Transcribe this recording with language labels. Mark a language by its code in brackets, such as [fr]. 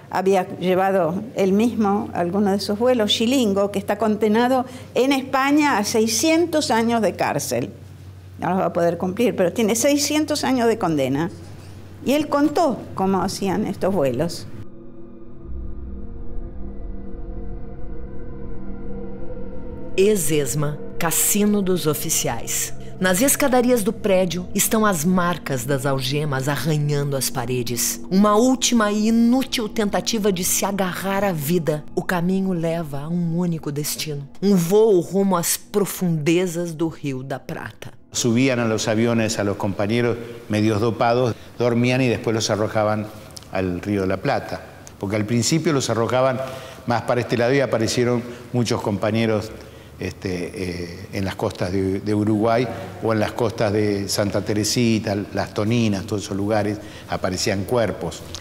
[es] Había llevado él mismo algunos de sus vuelos, Chilingo, que está condenado en España a 600 años de cárcel. No los va a poder cumplir, pero tiene 600 años de condena. Y él contó cómo hacían estos vuelos. [pt] Ex-ESMA, Cassino dos Oficiais. Nas escadarias do prédio estão as marcas das algemas arranhando as paredes. Uma última e inútil tentativa de se agarrar à vida. O caminho leva a um único destino. Um voo rumo às profundezas do Rio da Prata. [es] Subían a los aviones a los compañeros medios dopados, dormían y después los arrojaban al Río de la Plata. Porque al principio los arrojaban más para este lado y aparecieron muchos compañeros en las costas de Uruguay o en las costas de Santa Teresita, Las Toninas, todos esos lugares, aparecían cuerpos.